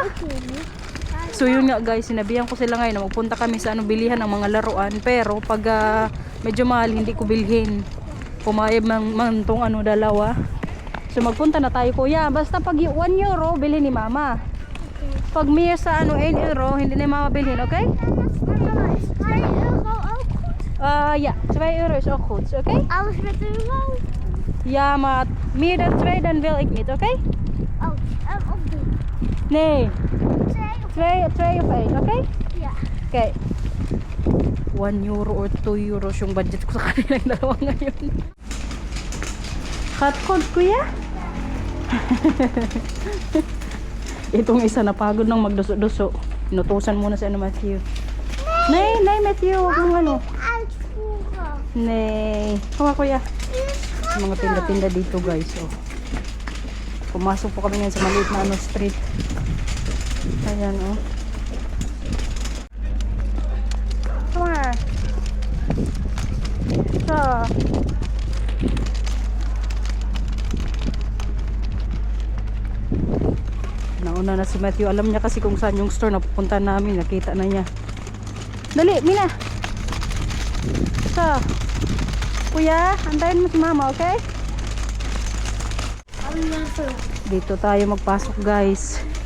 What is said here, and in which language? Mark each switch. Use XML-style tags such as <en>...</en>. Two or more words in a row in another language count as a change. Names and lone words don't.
<tl>So yun nga guys, sinabihan ko sila ngayon na magpunta kami sa ano bilihan ng mga laruan, pero pag medyo mahal hindi ko bilhin. Pumayag man tong ano dalawa. So magpunta na tayo kuya. Basta pag 1 euro bilhin ni mama. Pag may sa ano 1 euro hindi ni mama bilhin, okay?</tl> <nl>Ja, 2 euro is ook goed, okay? Alles met een euro. Ja, maar meer dan 2 dan wil ik niet, okay? Oh, op 3. Nee, 2 2 of 1, okay? Ja. Okay.</nl> <en>1 euro or 2 euros</en> <tl>yung budget ko sa kanilang dalawa ngayon.</tl> <en>Hot cold,</en> <tl>kuya? Itong isa napagod nang magduso-duso. Inutusan muna si ano, Matthew. Nee, Matthew, huwag mong ano.</tl> <nl>Uitvoeren. Nee.</nl> <tl>Hawa, kuya. Mga tinda-tinda dito, guys. Oh. Pumasok po kami ngayon sa maliit na ano, street. Ayan,</tl> <en>oh. Come on.</en> <tl>So. Nauna na si Matthew. Alam niya kasi kung saan yung store na pupunta namin. Nakita na niya. Dali, Mila. So. Kuya, antayin mo si mama, okay? Dito tayo magpasok, guys.</tl>